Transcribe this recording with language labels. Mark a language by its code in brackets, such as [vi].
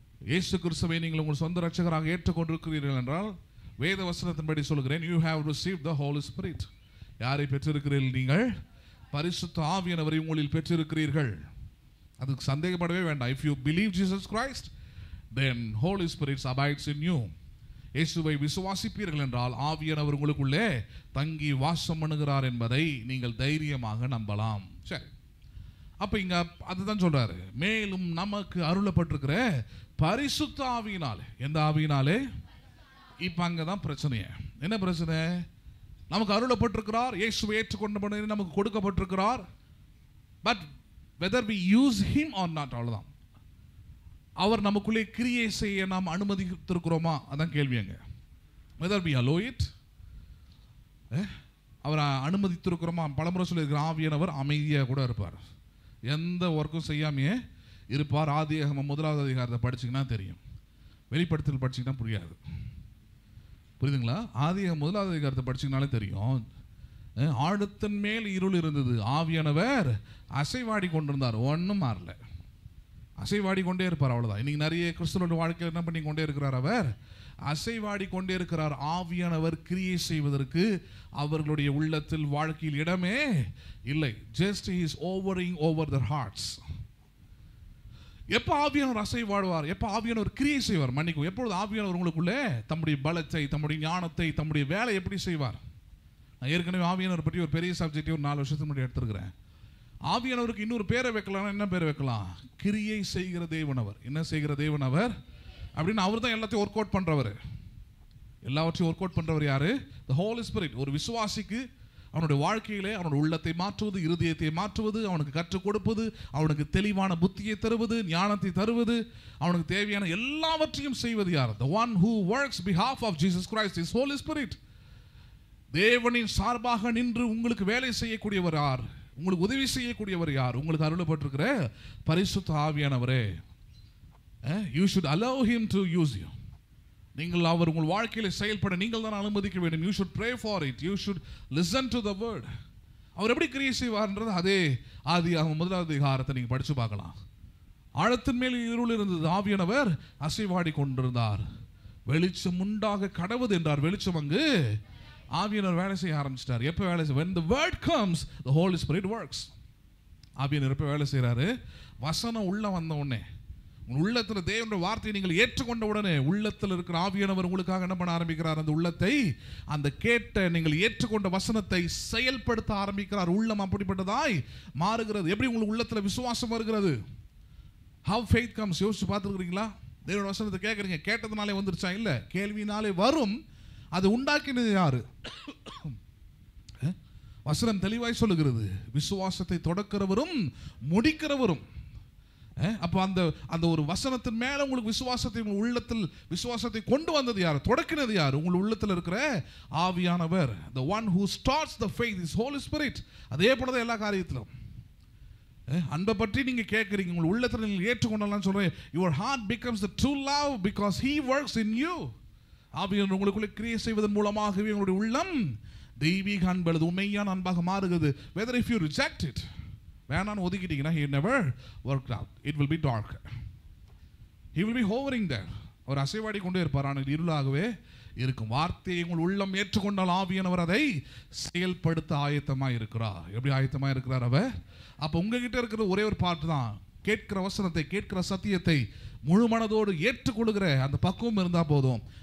[ta] இயேசு கிறிஸ்துவை நீங்கள் உங்கள் சொந்த ரட்சகராக ஏற்றுக்கொண்டிருக்கிறீர்கள் என்றால் வேத வசனத்தின்படி சொல்கிறேன், [en] you have received the Holy Spirit. [ta] யாரை பெற்றிருக்கிறீர்கள்? நீங்கள் பரிசுத்த ஆவியானவரை உங்களில் பெற்றிருக்கிறீர்கள். அதுக்கு சந்தேகப்படவே வேண்டாம். [en] If you believe Jesus Christ, then Holy Spirit abides in you. [ta] இயேசுவை விசுவாசிப்பீர்கள் என்றால் ஆவியானவர் உங்களுக்குள்ளே தங்கி வாசம் பண்ணுகிறார் என்பதை நீங்கள் தைரியமாக நம்பலாம். சரி, அப்ப இங்க அதுதான் சொல்றாரு. மேலும் நமக்கு அருளப்பட்டிருக்கிற பரிசுத்த ஆவியினாலே. எந்த ஆவியினாலே? இப்ப அங்கதான் பிரச்சனையே. என்ன பிரச்சனை? நமக்கு அருளப்பட்டிருக்கிறார், இயேசுவை ஏற்றுக்கொண்ட நமக்கு கொடுக்கப்பட்டிருக்கிறார். [en] but whether we use him or not, [ta] அவ்வளவுதான். அவர் நமக்குள்ளே கிரியை செய்ய நாம் அனுமதித்திருக்கிறோமா, அதான் கேள்வி அங்க. [en] whether we allow it, [ta] அவர் அனுமதித்திருக்கிறோமா? பலமுறை சொல்லியிருக்கிற ஆவியானவர் அமைதியாக கூட இருப்பார், எந்த ஒர்க்கும் செய்யாமையே இருப்பார். ஆதியாகமம் 1வது அதிகாரத்தை படிச்சிங்கன்னா தெரியும், வெளிப்படுத்தல் படிச்சிங்கன்னா புரியாது. புரியுதுங்களா? ஆதியாகமம் 1வது அதிகாரத்தை படிச்சிங்கனாலே தெரியும். ஆழத்தின் மேல் இருள் இருந்தது, ஆவியானவர் அசைவாடி கொண்டிருந்தார், ஒன்றும் மாறல, அசைவாடி கொண்டே இருப்பார், அவ்வளோதான். இன்னைக்கு நிறைய கிறிஸ்தவனுடைய வாழ்க்கையில் என்ன பண்ணி கொண்டே இருக்கிறார்? அவர் அசைவாடி கொண்டே இருக்கிறார். ஆவியானவர் கிரியை செய்வதற்கு அவர்களுடைய உள்ளத்தில் வாழ்க்கையில் இடமே இல்லை. [en] Just he is hovering over their hearts. [ta] எப்போ ஆவியானவர் அசைவாடுவார்? எப்போ ஆவியானவர் கிரியை செய்வார்? மன்னிக்கும், எப்பொழுது ஆவியானவர் உங்களுக்குள்ளே தம்முடைய பலத்தை, தம்முடைய ஞானத்தை, தம்முடைய வேலை எப்படி செய்வார்? நான் ஏற்கனவே ஆவியானவர் பற்றி ஒரு பெரிய சப்ஜெக்டை ஒரு 4 வருஷத்துக்கு முன்னாடி எடுத்துருக்கிறேன். ஆவியானவருக்கு இன்னொரு பேரை வைக்கலாம். என்ன பேர் வைக்கலாம்? கிரியை செய்கிற தேவன் அவர். என்ன செய்கிற தேவன் அவர் அப்படின்னு அவர் தான் எல்லாத்தையும் ஒர்க் அவுட் பண்றவர். எல்லாவற்றையும் ஒர்க் அவுட் பண்றவர் யாரு? தி ஹோலி ஸ்பிரிட். ஒரு விசுவாசிக்கு அவனுடைய வாழ்க்கையிலே அவனுடைய உள்ளத்தை மாற்றுவது, இருதயத்தை மாற்றுவது, அவனுக்கு கற்றுக் கொடுப்பது, அவனுக்கு தெளிவான புத்தியை தருவது, ஞானத்தை தருவது, அவனுக்கு தேவையான எல்லாவற்றையும் செய்வது யார்? [en] The one who works behalf of Jesus Christ is Holy Spirit. [ta] தேவனின் சார்பாக நின்று உங்களுக்கு வேலை செய்யக்கூடியவர் யார்? உங்களுக்கு உதவி செய்யக்கூடியவர் யார்? உங்களுக்கு அருளப்பட்டிருக்கிற பரிசுத்த ஆவியானவரே. [en] You should allow him to use you. [ta] நீங்கள் அவர் உங்கள் வாழ்க்கையில் செயல்பட நீங்கள் தான் அனுமதிக்க வேண்டும். [en] You should pray for it. You should listen to the word. [ta] அவர் எப்படி கிரியை செய்வார்ன்றது அதே ஆதியாகமம் 1வது அதிகாரத்தை நீங்கள் படிச்சு பார்க்கலாம். ஆழத்தின் மேல் இருள் இருந்தது, ஆவியானவர் அசைவாடி கொண்டிருந்தார். வெளிச்சம் உண்டாக கடவுது என்றார். வெளிச்சம் அங்கு ஆவியானவர் வேலை செய்ய ஆரம்பிச்சிட்டார். எப்போ வேலை செய்ய? [en] When the word comes, the Holy Spirit works. [ta] ஆவியானவர் எப்போ வேலை செய்கிறாரு? வசனம் உள்ள வந்த உடனே, உள்ளத்தில் தேவனுடைய வார்த்தையை நீங்கள் ஏற்றுக்கொண்ட உடனே உள்ளத்தில் இருக்கிற ஆவியானவர் உங்களுக்காக என்ன பண்ண ஆரம்பிக்கிறார்? அந்த உள்ளத்தை, அந்த கேட்ட நீங்கள் ஏற்றுக்கொண்ட வசனத்தை செயல்படுத்த ஆரம்பிக்கிறார். உள்ளம் அப்படிப்பட்டதாய் மாறுகிறது. எப்படி உங்களுக்கு உள்ளத்தில் விசுவாசம் வருகிறது? [en] How faith comes? [ta] யோசிச்சு பார்த்துருக்கிறீங்களா? தேவனுடைய வசனத்தை கேட்குறீங்க, கேட்டதுனாலே வந்துருச்சா? இல்லை, கேள்வினாலே வரும். அது உண்டாக்கினது யாரு? வசனம் தெளிவாய் சொல்லுகிறது, விசுவாசத்தை தொடக்கிறவரும் முடிக்கிறவரும். அப்போ அந்த அந்த ஒரு வசனத்தின் மேல உங்களுக்கு விசுவாசத்தை, உங்கள் உள்ளத்தில் விசுவாசத்தை கொண்டு வந்தது யார்? தொடக்கினது யார்? உங்கள் உள்ளத்தில் இருக்கிற ஆவியானவர். [en] The one who starts the faith is Holy Spirit. [ta] அதே போலதான் எல்லா காரியத்திலும். அன்பை பற்றி நீங்க கேட்குறீங்க, உங்கள் உள்ளத்தில் நீங்கள் ஏற்றுக்கொண்டலாம் சொல்றேன். [en] Your heart becomes the true love because he works in you. [ta] ஆவியானவர் உங்களுக்குள்ளே கிரியை செய்வதன் மூலமாகவே உங்களுடைய உள்ளம் தெய்வீக அன்பு அல்லது உண்மையான அன்பாக மாறுகிறது. [en] Whether if you reject it, [ta] வேணான்னு ஒதுக்கிட்டீங்கன்னா [en] he never worked out. It will be dark. He will be hovering there. [ta] அவர் அசைவாடி கொண்டே இருப்பார், ஆனால் இருளாகவே இருக்கும். வார்த்தையை உங்கள் உள்ளம் ஏற்றுக்கொண்டால் ஆவியானவர் அதை செயல்படுத்த ஆயத்தமாக இருக்கிறார். எப்படி ஆயத்தமாக இருக்கிறார் அவர்? அப்போ உங்ககிட்ட இருக்கிற ஒரே ஒரு பாட்டு தான், கேட்கிற வசனத்தை, கேட்கிற சத்தியத்தை முழு மனதோடு ஏற்றுக்கொள்கிற அந்த பக்குவம் இருந்தால் போதும்.